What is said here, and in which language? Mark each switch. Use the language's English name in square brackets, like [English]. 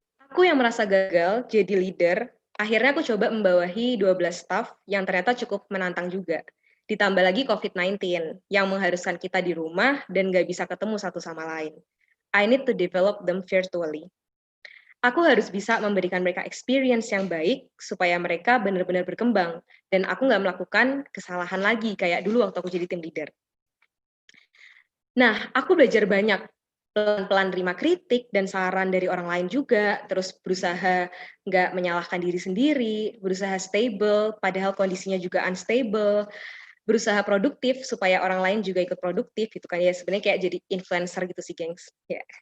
[Indonesian] Aku yang merasa gagal jadi leader, akhirnya aku coba membawahi 12 staff yang ternyata cukup menantang juga. Ditambah lagi COVID-19 yang mengharuskan kita di rumah dan nggak bisa ketemu satu sama lain. [English] I need to develop them virtually. [Indonesian] Aku harus bisa memberikan mereka experience yang baik supaya mereka benar-benar berkembang dan aku nggak melakukan kesalahan lagi kayak dulu waktu aku jadi tim leader. Nah, aku belajar banyak, pelan-pelan terima kritik dan saran dari orang lain juga, terus berusaha nggak menyalahkan diri sendiri, berusaha stable, padahal kondisinya juga unstable, berusaha produktif supaya orang lain juga ikut produktif gitu kan ya, sebenarnya kayak jadi influencer gitu sih, gengs. Ya.